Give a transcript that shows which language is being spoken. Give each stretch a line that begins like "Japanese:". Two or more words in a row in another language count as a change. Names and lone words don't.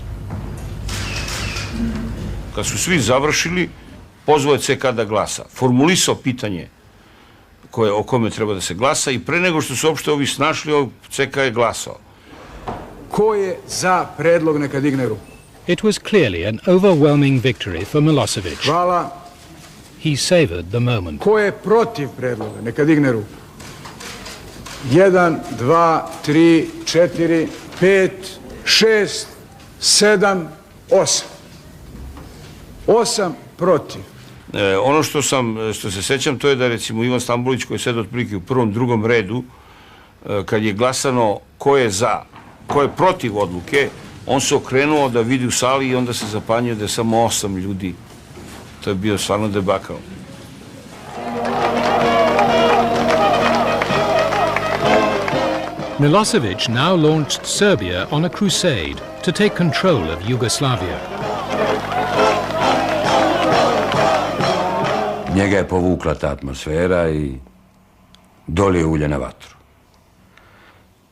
Serbian: Kad su svi završili, pozvao je CK da glasa. Formulisao pitanje o kome treba da se glasa i pre nego što su uopšte ovi snašli, CK je glasao. Ko je za predlog neka digne ruku?
English: It was clearly an overwhelming victory for Milosevic.
Serbian: Hvala.
English: He savored the moment.
Serbian: Ko je protiv predloga neka digne ruku? 1, 2, 3, 4, 5, 6, 7, 8. 8 protiv. Ono što se sećam, to je da recimo Ivan Stambolić, koji je sedao otprilike u prvom, drugom redu, kad je glasano ko je za, ko je protiv odluke, on se okrenuo da vidi u sali i onda se zapanjio da je samo 8 ljudi. To je bio stvarno debakal.
English: Milosevic now launched Serbia on a crusade to take control of Yugoslavia.
Serbian: Njega je povukla ta atmosfera i dolio ulje na vatru.